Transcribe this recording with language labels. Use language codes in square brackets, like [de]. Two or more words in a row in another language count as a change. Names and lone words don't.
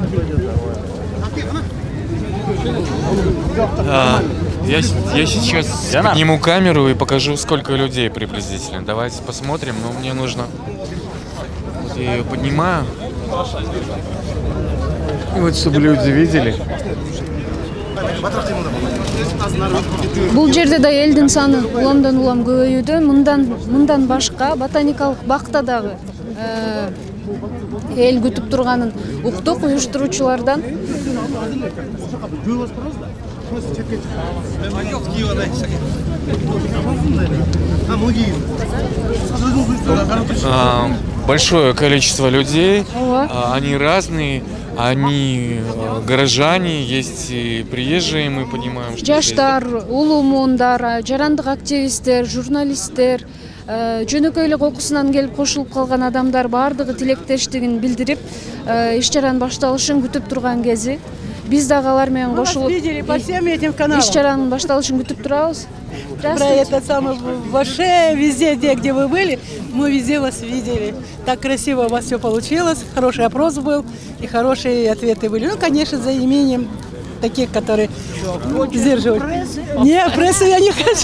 [ru] Я сейчас подниму камеру и покажу, сколько людей приблизительно. Давайте посмотрим, но мне нужно... Вот я ее поднимаю. И вот, чтобы люди видели. [ky] Бул жерде да элдин саны уламдан улам көбөйүүдө. Мындан башка ботаникалык бакта дагы эл күтүп турганын уктук уюштуруучулардан. [ru] Большое количество людей, они разные, они горожане, есть и приезжие, мы понимаем, что... [ky] Жаштар, улуу муундар, жарандык активисттер, журналисттер, жөнөкөй эле окуусунан келип кошулуп калган адамдар баардыгы тилектештигин билдирип, иш-чаранын башталышын күтүп турган кези. Биз дагы алар менен кошулуп иш-чаранын башталышын күтүп турабыз. [ru] Про это самое вообще везде, где вы были, мы везде вас видели. Так красиво у вас все получилось, хороший опрос был и хорошие ответы были. Ну, конечно, за имением таких, которые сдерживают. Нет, прессу я не хочу.